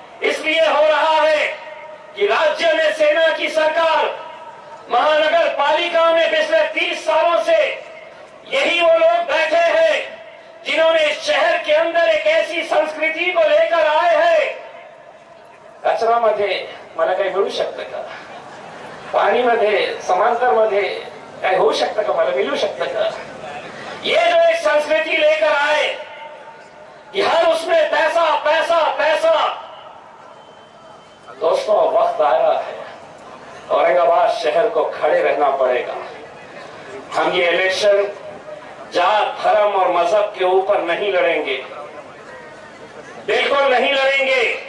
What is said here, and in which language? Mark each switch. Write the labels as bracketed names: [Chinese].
[Hindi] इसलिए हो रहा है कि राज्य में सेना की सरकार, महानगर पालिका में पिछले 30 सालों से यही वो लोग बैठे हैं जिन्होंने इस शहर के अंदर एक ऐसी संस्कृति को लेकर आए हैं, [Marathi] कचरामध्ये मला काही मिळू शकतं का? पाणीमध्ये समांतरमध्ये काही होऊ शकतं का? मला मिळू शकतं का? [Hindi] ये जो एक संस्कृति लेकर आए कि हर उसमें पैसा पैसा पैसा। दोस्तों, वक्त आया है औरंगाबाद शहर को खड़े रहना पड़ेगा। हम ये इलेक्शन जात धर्म और मजहब के ऊपर नहीं लड़ेंगे, बिल्कुल नहीं लड़ेंगे।